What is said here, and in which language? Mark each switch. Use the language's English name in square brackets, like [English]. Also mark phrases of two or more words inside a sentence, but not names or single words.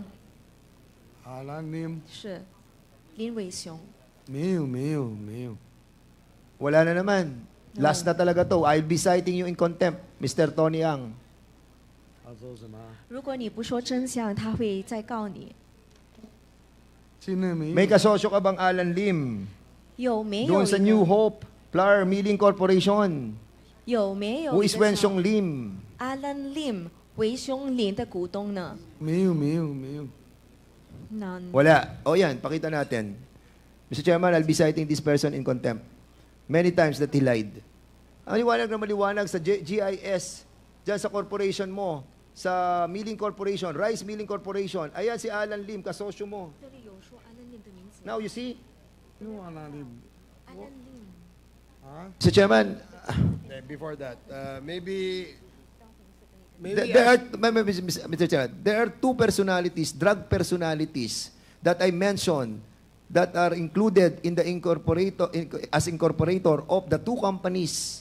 [Chinese] Alan Lim 是林伟雄。没有。 [Filipino] Wala na naman. Last na talaga to. [English] I'll be citing you in contempt, Mr. Tony Yang. [Chinese] 他说什么？如果你不说真相，他会再告你。 [Filipino] May kasosyo ka bang Alan Lim? [Chinese] 有没有 [Filipino] Doon sa [Chinese] 一个 [English] New Hope Flour Milling Corporation. [Chinese] 有没有 [English] Who [Chinese] 一 [English] is [Chinese] 个 [English] Wenxiong [Chinese] 叫 [English] Lim? [Chinese] Alan Lim 维兄林的股东呢？没有。 [English] None. [Filipino] Wala. O yan, pakita natin. [English] Mr. Chairman, I'll be citing this person in contempt. Many times that he lied. [Filipino] Ang maliwanag sa GIS, dyan sa corporation mo, sa Milling Corporation, Rice Milling Corporation, ayan si Alan Lim, kasosyo mo. [English] Now, you see? No, Alan Lim. Mr. Chairman, Before that, maybe Mr. Chairman, there are two personalities, drug personalities, that I mentioned that are included in the as incorporator of the two companies.